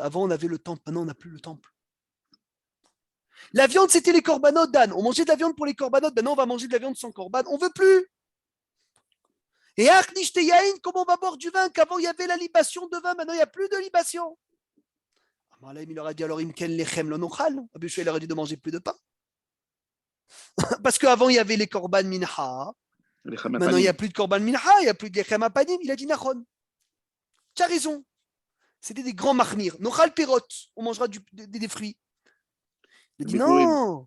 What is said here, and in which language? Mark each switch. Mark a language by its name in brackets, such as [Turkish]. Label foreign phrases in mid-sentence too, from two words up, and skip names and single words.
[French] Avant, on avait le temple, maintenant, on n'a plus le temple. La viande, c'était les corbanotes, Dan. On mangeait de la viande pour les corbanotes, maintenant, on va manger de la viande sans corban. On ne veut plus. Et comment on va boire du vin? Qu'avant, il y avait la libation de vin, maintenant, il n'y a plus de libation. Il leur a dit alors, [Hebrew] אם כן לחם לא נאכל. [French] Il leur a dit de manger plus de pain. Parce qu'avant, il y avait les [Hebrew] קרבן מנחה. [French] Maintenant, il n'y a plus de [Hebrew] קרבן מנחה, [French] il n'y a plus de [Hebrew] לחם הפנים. [French] Il a dit Nachon. Tu as raison. C'était des grands mahmir. [Hebrew] נאכל פירות. [French] On mangera des fruits. Il a dit non.